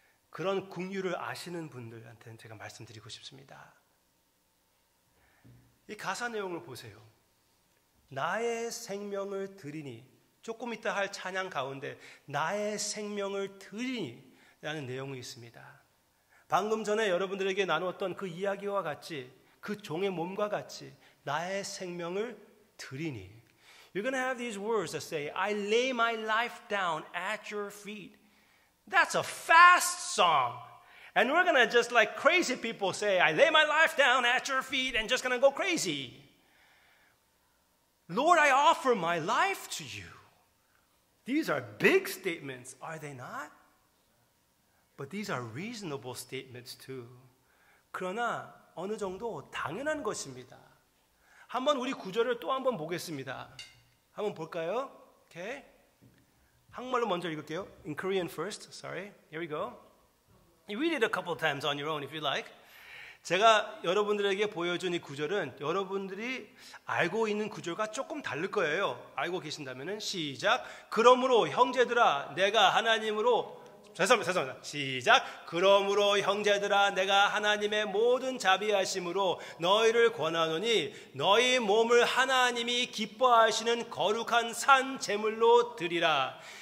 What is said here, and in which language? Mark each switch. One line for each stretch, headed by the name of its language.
Korean: 그런 긍휼을 아시는 분들한테는 제가 말씀드리고 싶습니다. 이 가사 내용을 보세요. 나의 생명을 드리니, 조금 이따 할 찬양 가운데 나의 생명을 드리니 라는 내용이 있습니다. 방금 전에 여러분들에게 나누었던 그 이야기와 같이 그 종의 몸과 같이 나의 생명을 드리니.
English: You're going to have these words that say, I lay my life down at your feet. That's a fast song. And we're going to just like crazy people say, I lay my life down at your feet and just going to go crazy. Lord, I offer my life to you. These are big statements, are they not? But these are reasonable statements too.
Korean: 그러나 어느 정도 당연한 것입니다. 한번 우리 구절을 또 한번 보겠습니다. 한번 볼까요? Okay. 한국말로 먼저 읽을게요.
English: In Korean first. Sorry. Here we go. You read it a couple of times on your own if you like.
Korean: 제가 여러분들에게 보여준 이 구절은 여러분들이 알고 있는 구절과 조금 다를 거예요. 알고 계신다면은 시작. 그러므로 형제들아 내가 하나님으로 죄송합니다. 시작. 그러므로 형제들아 내가 하나님의 모든 자비하심으로 너희를 권하노니 너희 몸을 하나님이 기뻐하시는 거룩한 산 제물로 드리라.